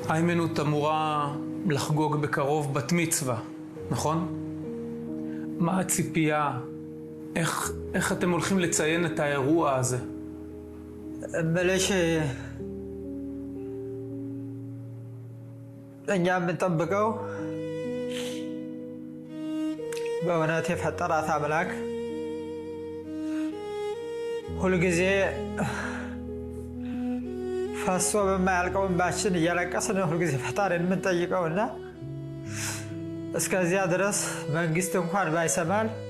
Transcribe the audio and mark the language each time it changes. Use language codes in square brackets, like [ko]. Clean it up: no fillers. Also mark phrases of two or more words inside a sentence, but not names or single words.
[he] היימנוט אמורה לחגוג בקרוב בת מצווה, נכון? מה הציפייה? איך אתם הולכים לציין את האירוע הזה? [am] بلاش እኛ የምንጠብቀው በእውነት የፈጠራት አምላክ ሁልጊዜ ፈሶ በማያልቀው እንባችን እያለቀስን ሁልጊዜ ፈጣሪን የምንጠይቀውና እስከዚያ ድረስ መንግስት እንኳን ባይሰማል